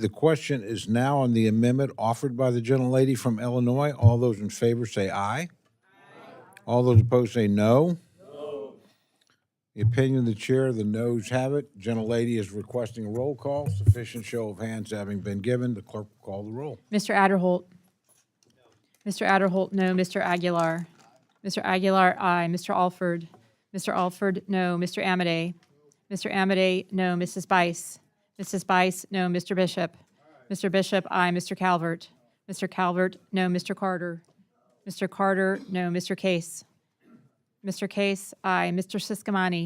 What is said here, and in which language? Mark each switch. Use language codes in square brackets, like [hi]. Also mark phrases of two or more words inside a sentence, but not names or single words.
[en] The question is now on the amendment offered by the gentlelady from Illinois. All those in favor say aye. All those opposed say no. The opinion of the chair, the noes have it. Gentlelady is requesting a roll call. Sufficient show of hands having been given, the clerk will call the roll. Mr. Adderholt. Mr. Adderholt, no. Mr. Aguilar. Mr. Aguilar, aye. Mr. Alford. Mr. Alford, no. Mr. Amade. Mr. Amade, no. Mrs. Bice. Mrs. Bice, no. Mr. Bishop. Mr. Bishop, aye. Mr. Calvert. Mr. Calvert, no. Mr. Carter. Mr. Carter, no. Mr. Case. Mr. Case, aye. Mr. Siscomani.